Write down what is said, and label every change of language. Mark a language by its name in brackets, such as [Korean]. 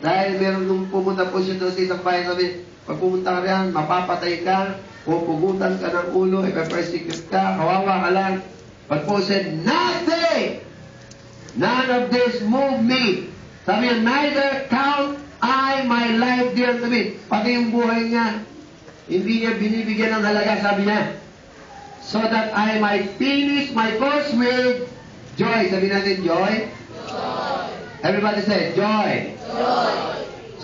[Filipino] Dahil meron nung pumunta po siya doon sa isang bayan, sabi, pag pumunta ka riyan, mapapatay ka, pupugutan ka ng ulo, ipapersecute ka, kawawa ka lang. [English] But Paul said, nothing! None of this move me. [Filipino] Sabi niya, [English] neither count I my life dear to me. [Filipino] Pati yung buhay niya, hindi niya binibigyan ng halaga, sabi niya. [English] So that I might finish my course with joy. [Filipino] Sabi natin, [English] joy? Joy. Everybody say, joy. Joy. So